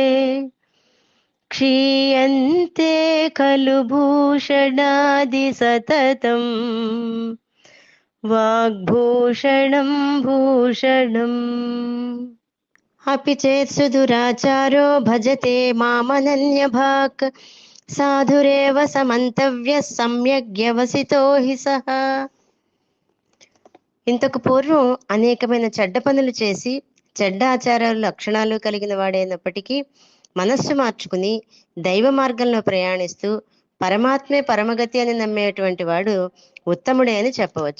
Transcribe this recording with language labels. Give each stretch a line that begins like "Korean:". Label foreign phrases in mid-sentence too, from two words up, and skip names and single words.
Sanskrit: क्षीयन्ते खलु भूषणादि सततम् वाग्भूषणं भूषणम् अपि चेत् सुदुराचारो भजते मामनन्यभाक् साधुरेव समन्तव्यः सम्यग्వ్యవసితో హి సహ.
Telugu: ఇంతకు పూర్వం అనేకమైన చెడ్డ పనులు చేసి చెడ్డ ఆచారాలు లక్షణాలు కలిగిన వాడైనప్పటికీ మనస్సు మార్చుకుని దైవ మార్గంలో ప్రయాణిస్తూ పరమాత్మే పరమగతి అని నమ్మేటువంటి వాడు ఉత్తముడే అని చెప్పవచ్చు.